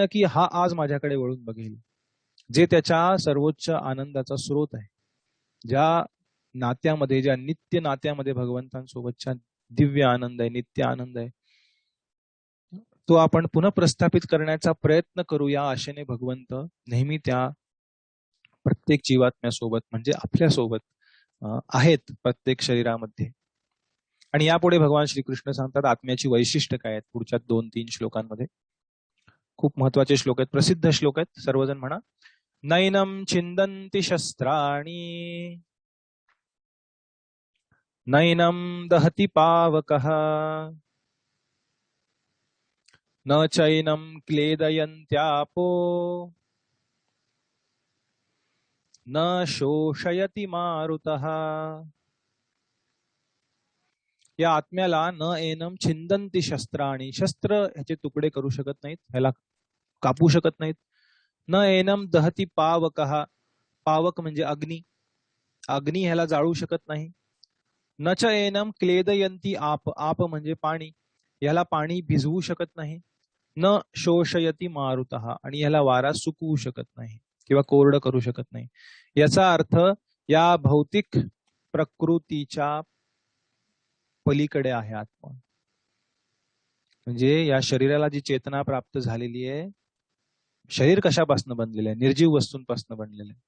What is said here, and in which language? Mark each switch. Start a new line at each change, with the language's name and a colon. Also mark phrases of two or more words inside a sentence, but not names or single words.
Marathi: की हा आज माझ्याकडे वळून बघेल, जे त्याच्या सर्वोच्च आनंदाचा स्रोत आहे, ज्या नात्यामध्ये, ज्या नित्य नात्यामध्ये भगवंतांसोबतच्या दिव्य आनंद आहे, नित्य आनंद आहे, तो आपण पुन्हा प्रस्थापित करण्याचा प्रयत्न करू या आशेने भगवंत नेहमी त्या प्रत्येक जीवात्म्यासोबत म्हणजे आपल्या सोबत आहेत प्रत्येक शरीरामध्ये. आणि यापुढे भगवान श्रीकृष्ण सांगतात आत्म्याची वैशिष्ट्य काय आहेत पुढच्या 2-3 श्लोकांमध्ये. खूप महत्वाचे श्लोक आहेत, प्रसिद्ध श्लोक आहेत, सर्वजण म्हणा.
Sanskrit: नैनम छिंदन्ति शस्त्राणि नैनम दहति पावकः न चैनम क्लेदयन्त्यापो न शोषयति मारुतः.
Marathi: या आत्म्याला
Sanskrit: न एनम छिंदन्ति शस्त्राणि,
Marathi: शस्त्र ह्याचे तुकडे करू शकत नाहीत, ह्याला कापू शकत नाहीत.
Sanskrit: न एनम दहति पावकः,
Marathi: पावक म्हणजे अग्नी, अग्नी ह्याला जाळू शकत नाही.
Sanskrit: न च एनम क्लेदयन्ति आप,
Marathi: आप म्हणजे पाणी, याला पाणी भिजवू शकत नाही.
Sanskrit: न शोषयति मारुतः,
Marathi: आणि याला वारा सुकवू शकत नाही किंवा कोरडं करू शकत नाही. याचा अर्थ या भौतिक प्रकृतीच्या पलीकडे आहे आत्मा. म्हणजे या शरीराला जी चेतना प्राप्त झालेली आहे, शरीर कशापासून बनलेलं आहे, निर्जीव वस्तूंपासून बनलेलं आहे.